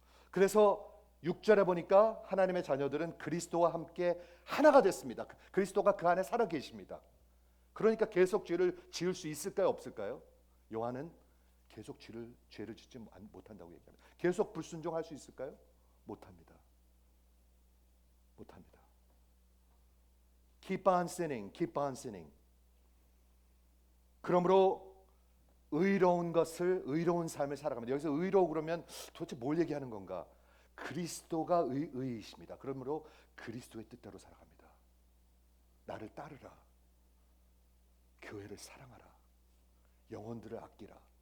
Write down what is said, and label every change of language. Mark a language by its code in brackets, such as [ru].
[ko] 그래서 6절에 보니까 하나님의 자녀들은 그리스도와 함께 하나가 됐습니다. 그리스도가 그 안에 살아 계십니다. 그러니까 계속 죄를 지을 수 있을까요, 없을까요? 요한은 계속 죄를 짓지 못한다고 얘기합니다. 계속 불순종할 수 있을까요? 못합니다. 못합니다. [en] Keep on sinning, keep on sinning. [ko] 그러므로 의로운 삶을 살아갑니다. 여기서 의로우 그러면 도대체 뭘 얘기하는 건가? 그리스도가 의이십니다. 그러므로 그리스도의 뜻대로 살아갑니다. 나를 따르라. 교회를 사랑하라. 영혼들을 아끼라.